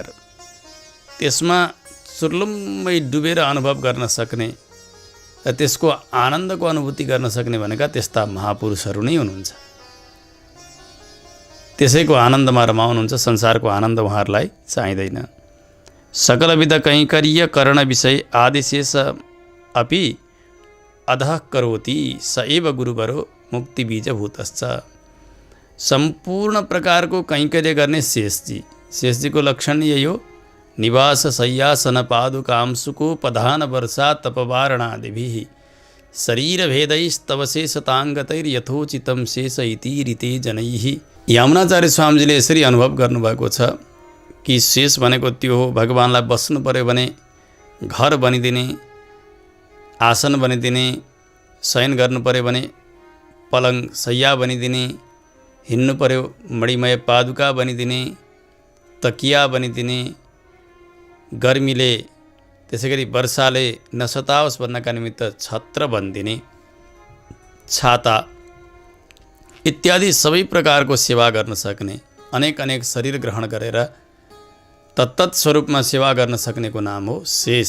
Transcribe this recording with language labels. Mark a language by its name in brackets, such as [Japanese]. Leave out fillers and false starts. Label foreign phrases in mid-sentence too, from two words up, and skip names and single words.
[Nepali] त्यसमा सुर्लुम्मै डुबेर अनुभव गर्न सक्ने र त्यसको आनन्दको अनुभूति गर्न सक्ने भनेका त्यस्ता महापुरुषहरू नै हुनुहुन्छ। त्यसैको आनन्दमा रमाउनुहुन्छ, संसारको आनन्द उहाँहरूलाई चाहिँदैन। [Sanskrit] सकलविध कैङ्कर्य कर्ण विषय आदिशेष अपि अधः करोति स एव गुरुवरो मुक्ति बीजभूतश्च। [Nepali] सम्पूर्ण प्रकारको कैङ्कर्य गर्ने शेषजी, शेषजीको लक्षण यही हो। [Sanskrit] निवास शय्यासन पादुकांशुकोपधान वर्षा तपवारणादिभिः शरीर भेदैस्तव शेषताङ्गतैर्यथोचितं शेष इति रीते जनैः। [Nepali] यामुनाचार्य स्वामीजीले यसरी अनुभव गर्नुभएको छ कि शेष भनेको त्यो हो, भगवानलाई बस्नु पर्यो भने घर बनिदिने, आसन बनिदिने, शयन गर्नु पर्यो भने पलङ शय्या बनिदिने, हिँड्नु पर्यो मणिमय पादुका बनिदिने, तकिया बनिदिने, गर्मीले त्यसै गरी वर्षाले नसताओस् भन्नका निमित्त छत्र बनिदिने, छाता इत्यादि सबै प्रकारको सेवा गर्न सक्ने, अनेक अनेक शरीर ग्रहण गरेर तत्तत् स्वरूपमा सेवा गर्न सक्नेको नाम हो शेष।